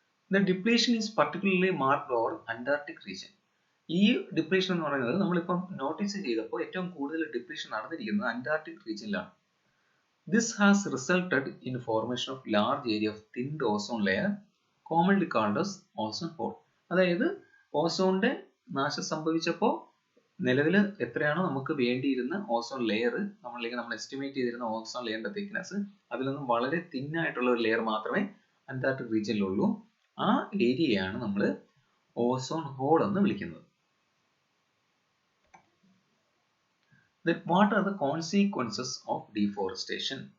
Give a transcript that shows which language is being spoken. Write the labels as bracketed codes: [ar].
[en] The depletion is particularly marked over Antarctic region. [ml] ഈ depletion എന്ന് പറയുന്നത് നമ്മളിപ്പം നോട്ടീസ് ചെയ്തപ്പോൾ ഏറ്റവും കൂടുതൽ ഡിപ്ലീഷൻ നടന്നിരിക്കുന്നത് Antarctic റീജിയനിലാണ്. [en] This has resulted in formation of large area of thinned ozone layer commonly called as ozone hole. [ml] അതായത് ഓസോണിന്റെ നാശം സംഭവിച്ചപ്പോൾ നിലവിൽ എത്രയാണോ നമുക്ക് വേണ്ടിയിരുന്ന ഓസോൺ ലെയർ, നമ്മൾ എസ്റ്റിമേറ്റ് ചെയ്തിരുന്ന ഓസോൺ ലെയറിന്റെ തിക്നെസ്, അതിൽ നിന്നും വളരെ തിന്നായിട്ടുള്ള ഒരു ലെയർ മാത്രമേ അന്റാർട്ടിക് റീജിയനിലുള്ളൂ. ആ ഏരിയയാണ് നമ്മൾ ഓസോൺ ഹോൾ എന്ന് വിളിക്കുന്നത്. [en] What are the consequences of deforestation?